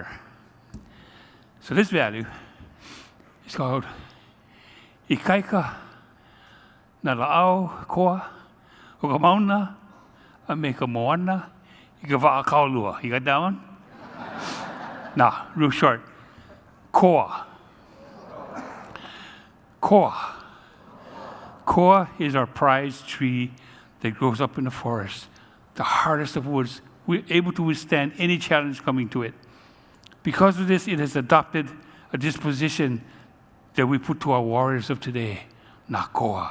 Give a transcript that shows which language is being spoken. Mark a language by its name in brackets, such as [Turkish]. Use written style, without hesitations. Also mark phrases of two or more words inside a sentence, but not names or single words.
[English] So this value is called [Hawaiian] ikaika na la'au koa o ka mauna a me ka moana I ka wa'akaulua. [English] You got that one? Nah, real short. Koa. Koa. Koa is our prized tree that grows up in the forest, the hardest of woods. We're able to withstand any challenge coming to it. Because of this, it has adopted a disposition that we put to our warriors of today, Nakoa.